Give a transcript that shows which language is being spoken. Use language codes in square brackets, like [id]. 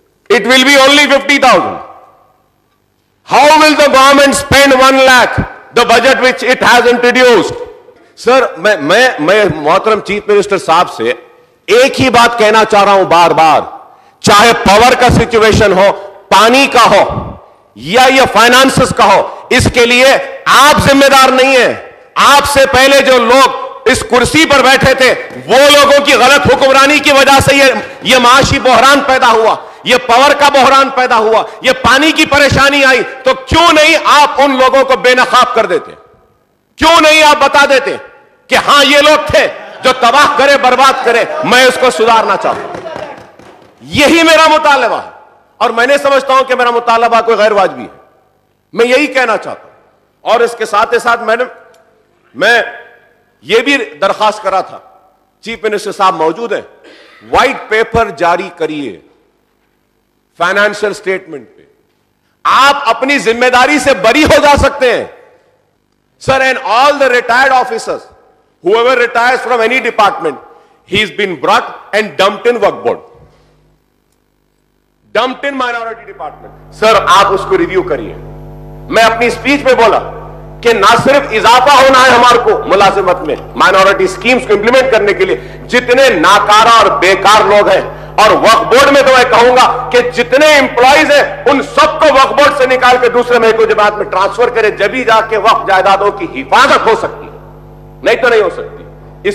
[en] It will be only 50,000. How will the government spend 1 lakh, the budget which it has introduced? [hi] Sir, मैं मोहतरम chief minister साहब से एक ही बात कहना चाह रहा हूं बार बार, चाहे पावर का सिचुएशन हो, पानी का हो या ये फाइनेंसेस का हो, इसके लिए आप जिम्मेदार नहीं है। आपसे पहले जो लोग इस कुर्सी पर बैठे थे, वो लोगों की गलत हुक्मरानी की वजह से ये माशी बहरान पैदा हुआ, ये पावर का बहरान पैदा हुआ, ये पानी की परेशानी आई। तो क्यों नहीं आप उन लोगों को बेनकाब कर देते? क्यों नहीं आप बता देते कि हां ये लोग थे जो तबाह करे, बर्बाद करे, मैं इसको सुधारना चाहता हूं। यही मेरा मुतालबा है और मैंने समझता हूं कि मेरा मुतालबा कोई गैर वाजिबी है। मैं यही कहना चाहता हूं। और इसके साथ ही साथ मैडम, मैं ये भी दरखास्त करा था, चीफ मिनिस्टर साहब मौजूद हैं, व्हाइट पेपर जारी करिए फाइनेंशियल स्टेटमेंट पे। आप अपनी जिम्मेदारी से बरी हो जा सकते हैं sir. [en] And all the retired officers, whoever retires from any department, he's been brought and dumped in work board, dumped in minority department. [hi] Sir आप उसको रिव्यू करिए। मैं अपनी स्पीच में बोला कि ना सिर्फ इजाफा होना है हमारे को मुलाजिमत में, माइनॉरिटी स्कीम्स को इंप्लीमेंट करने के लिए जितने नाकारा और बेकार लोग हैं, और वक्फ बोर्ड में तो मैं कहूंगा कि जितने एम्प्लॉइज हैं उन सबको वक्फ बोर्ड से निकाल के दूसरे महकमे जमात में ट्रांसफर करें, जब ही जाके वक्फ जायदादों की हिफाजत हो सकती है, नहीं तो नहीं हो सकती।